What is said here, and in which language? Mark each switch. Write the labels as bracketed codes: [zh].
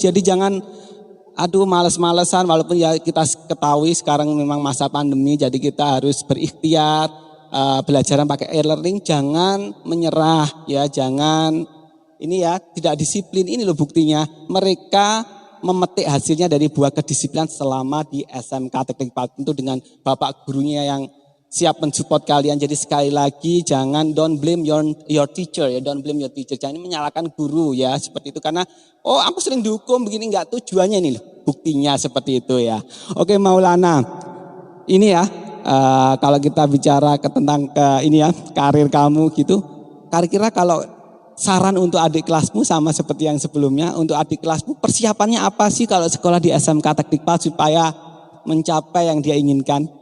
[id] Jadi jangan males-malesan walaupun ya kita ketahui sekarang memang masa pandemi jadi kita harus berikhtiar belajaran pakai e-learning, jangan menyerah ya, jangan ini ya tidak disiplin. Ini loh buktinya mereka memetik hasilnya dari buah kedisiplinan selama di SMK Teknik Paten itu dengan bapak gurunya yang siap mensupport kalian. Jadi sekali lagi jangan [en] don't blame your teacher ya, don't blame your teacher. [id] Jangan menyalahkan guru ya seperti itu karena aku sering dihukum begini, enggak, tujuannya ini loh. Buktinya seperti itu ya. Oke Maulana, ini ya kalau kita bicara tentang karir kamu gitu, kira-kira kalau saran untuk adik kelasmu sama seperti yang sebelumnya, untuk adik kelasmu persiapannya apa sih kalau sekolah di SMK Teknik Pal supaya mencapai yang dia inginkan?